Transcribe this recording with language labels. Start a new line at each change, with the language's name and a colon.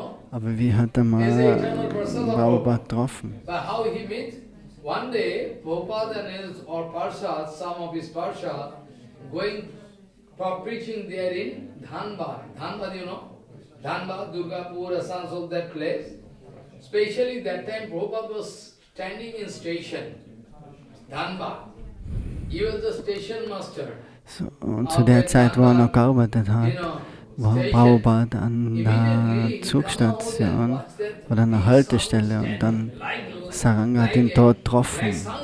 German: Aber wie hat er mal Prabhupada getroffen?
English: One day, Prabhupada and his Parshad, some of his Parshad, going for preaching there in Dhanbad. Dhanbad, Dhanbad, Durgapur, Assam, of that place. Especially that time, Prabhupada was standing in station, Dhanbad. He was the station master.
German: So, und zu der Zeit, wo er noch gearbeitet hat, war Prabhupada an der Zugstation oder an der Haltestelle und dann Saranga hat ihn dort getroffen.